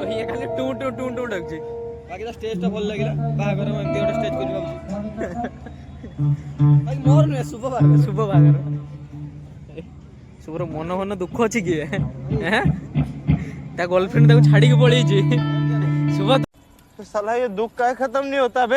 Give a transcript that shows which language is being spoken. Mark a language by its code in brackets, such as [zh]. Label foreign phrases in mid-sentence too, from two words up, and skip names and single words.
[or] ଇଏ ଖାଲି ଟୁ ଟୁ ଟୁ ଟୁ ଡାକୁଛି ବାକି ତା ଷ୍ଟେଜଟା ଭଲ ଲାଗିଲା ବାହାଘର ମୁଁ ଏମିତି ଗୋଟେ ଷ୍ଟେଜ କରି ଭାବୁଛି ବାକି ମୋର ନୁହେଁ ଶୁଭ ବାହାଘର ଶୁଭ ବାହାଘର ଶୁଭର ମନ ଦୁଃଖ ଅଛି କି ତା ଗର୍ଲଫ୍ରେଣ୍ଡ ତାକୁ ଛାଡିକି ପଳେଇଛି ଶୁଭ [hi] साला ये दुख का खत्म नहीं होता बे